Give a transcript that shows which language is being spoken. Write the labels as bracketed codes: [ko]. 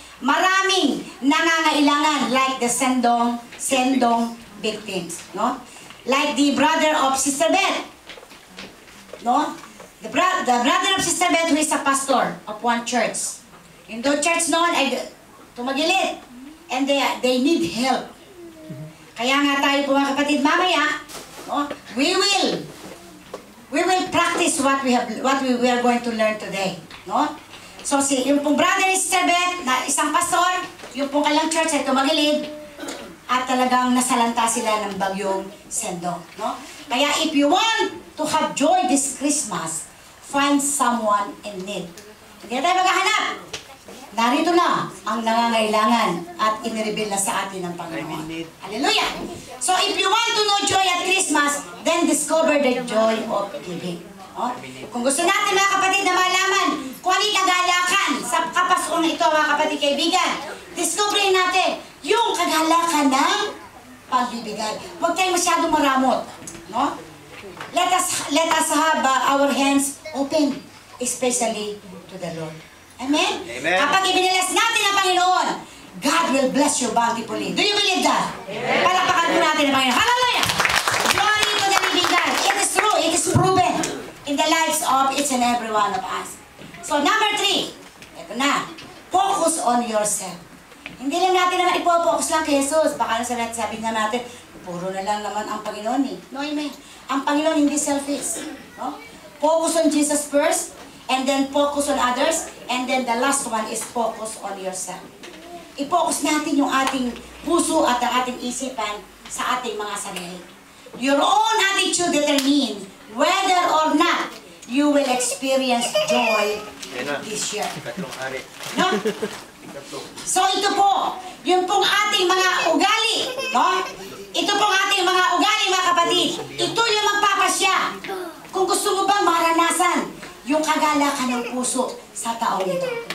[tl] Maraming nangangailangan [en] like the Sendong victims, no? Like the brother of Sister Beth, no? The brother of Sister Beth who is a pastor of one church. In the church [tl] noon ay tumagilid [en] and they need help. [tl] Kaya nga tayo po mga kapatid mamaya, no? [en] We will practice what we are going to learn today, no? [tl] So, yung pong brother ni Sister Beth, na isang pastor, yung pong kalang church ay tumagilid, at talagang nasalanta sila ng bagyong Sendo. No? [en] Kaya if you want to have joy this Christmas, find someone in need. [tl] Hindi na tayo maghahanap. Narito na ang nangangailangan at inireveal na sa atin ng Panginoon. Hallelujah! [en] So if you want to know joy at Christmas, then discover the joy of giving. No? [tl] Kung gusto natin mga kapatid na malaman kung ano yung kagalakan sa kapasong ito mga kapatid kaibigan, discoverin natin yung kagalakan ng pagbibigay. Huwag tayong masyadong maramot. No? [en] Let us have our hands open, especially to the Lord. Amen? Amen. [tl] Kapag ibinilas natin ang Panginoon, [en] God will bless you bountifully. Do you believe that? Amen. [tl] Palakpakan po natin ang Panginoon. [en] Hallelujah! Glory to the living God. It is true. It is proven in the lives of each and every one of us. So number 3, [tl] ito na. [en] Focus on yourself. [tl] Hindi lang natin naman ipo-focus lang kay Jesus. Baka sabi nga natin, puro na lang naman ang Panginoon eh. No, amen. Ang Panginoon hindi selfish. No? [en] Focus on Jesus first, and then focus on others, and then the last one is focus on yourself. [tl] I-focus natin yung ating puso at ang ating isipan sa ating mga sarili. [en] Your own attitude determine whether or not you will experience joy this year. No? [tl] So ito po, yung pong ating mga ugali, no? Ito pong ating mga ugali mga kapatid. Ito yung magpapasya. Kung gusto mo ba maranasan yung kagalakan ng puso sa taong ito.